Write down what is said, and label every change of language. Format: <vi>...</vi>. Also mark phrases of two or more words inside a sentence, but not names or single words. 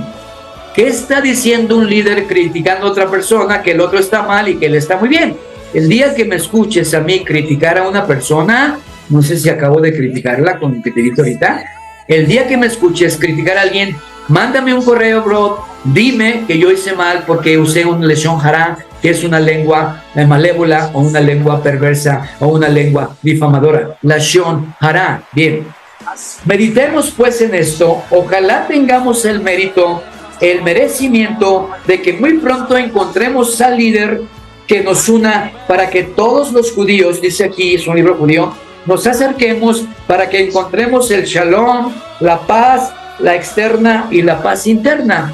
<es>¿Qué está diciendo un líder criticando a otra persona? Que el otro está mal y que él está muy bien. El día que me escuches a mí criticar a una persona, no sé si acabo de criticarla con lo que te dije ahorita, el día que me escuches criticar a alguien, mándame un correo, bro, dime que yo hice mal porque usé un</es> <he>leshon hara,</he> <es>que es una lengua malévola o una lengua perversa o una lengua difamadora.</es> <he>Leshon hara.</he> <es>Bien, meditemos pues en esto. Ojalá tengamos el mérito, el merecimiento de que muy pronto encontremos al líder que nos una para que todos los judíos, dice aquí, es un libro judío, nos acerquemos para que encontremos el shalom, la paz, la externa y la paz interna.</es>